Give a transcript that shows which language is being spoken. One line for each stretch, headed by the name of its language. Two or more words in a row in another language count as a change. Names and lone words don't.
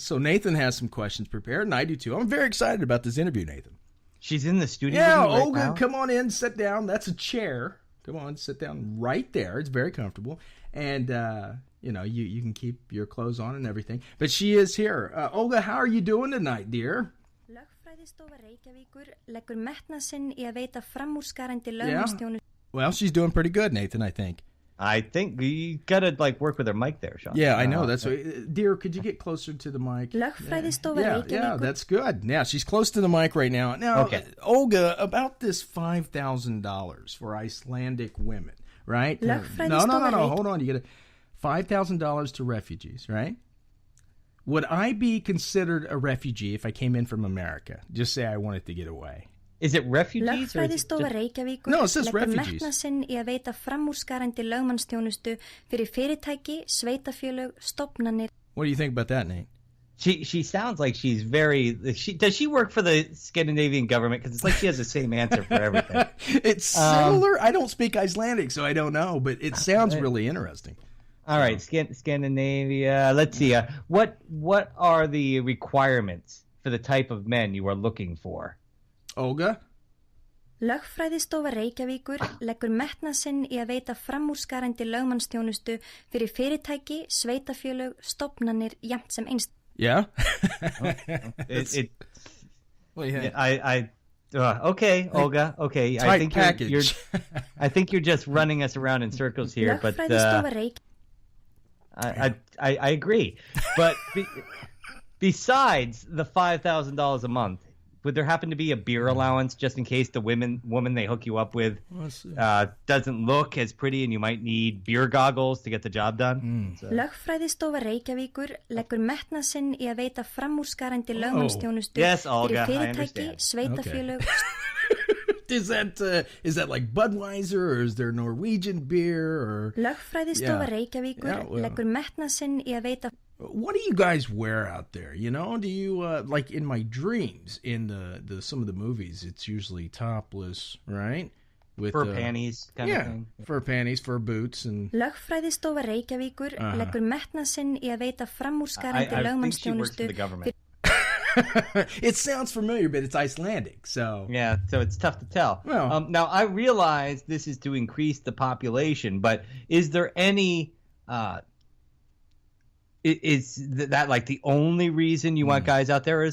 English: So Nathan has some questions prepared, and I do too. I'm very excited about this interview, Nathan. She's in the studio? Yeah, Olga, come on in, sit down. That's a chair. Come on, sit down right there. It's very comfortable. And, you can keep your clothes on and everything. But she is here. Olga, how are you doing tonight, dear?
Icelandic: Lögfræðistofa Reykjavíkur leggur metnað sinn í að veita framúrskarandi lögmannsþjónustu.
English: Well, she's doing pretty good, Nathan, I think. I think you gotta work with her mic there, Sean. Yeah, I know. That's what, dear. Could you get closer to the mic?
Icelandic: Lögfræðistofa Reykjavíkur.
English: Yeah, that's good. Yeah, she's close to the mic right now. Now, okay. Olga, about this $5,000 for Icelandic women, right? No. Hold on. You get $5,000 to refugees, right? Would I be considered a refugee if I came in from America? Just say I wanted to get away. Is it refugees?
Icelandic: Lögfræðistofa Reykjavíkur
English: no, it says
Icelandic: leggur
English: refugees.
Icelandic: metnað sinn í að veita framúrskarandi lögmannsþjónustu fyrir fyrirtæki, sveitafélög, stofnanir.
English: What do you think about that, Nate? She sounds like she's very. Does she work for the Scandinavian government? Because it's like she has the same answer for everything. It's similar. I don't speak Icelandic, so I don't know, but it sounds really interesting. All right, Scandinavia. Let's see. What are the requirements for the type of men you are looking for? Olga?
Icelandic: Lögfræðistofa Reykjavíkur leggur metnað sinn í að veita framúrskarandi lögmannsþjónustu fyrir fyrirtæki, sveitafélög, stofnanir, jafnt sem einst.
English: Yeah? I Okay, Olga. Okay, Tight I think package. I think you're just running us around in circles here, but I agree. But besides the $5,000 a month, would there happen to be a beer allowance just in case the woman they hook you up with doesn't look as pretty and you might need beer goggles to get the job done?
Icelandic: Lögfræðistofa Reykjavíkur leggur metnað sinn í að veita framúrskarandi lögmannsþjónustu
English: Olga,
Icelandic: fyrir fyrirtæki, sveitafélög.
English: Is that like Budweiser, or is there Norwegian beer, or
Icelandic: Lögfræðistofa Reykjavíkur leggur metnað sinn í að veita.
English: What do you guys wear out there? You know, do you like in my dreams in the some of the movies? It's usually topless, right? With fur panties, kind of thing. Fur panties, fur boots, and.
Icelandic: Lögfræðistofa Reykjavíkur leggur metnað sinn í að veita framúrskarandi lögmannsþjónustu.
English: It sounds familiar, but it's Icelandic, so. Yeah, so it's tough to tell. Well, now I realize this is to increase the population, but is there any? Is that like the only reason you want guys out there?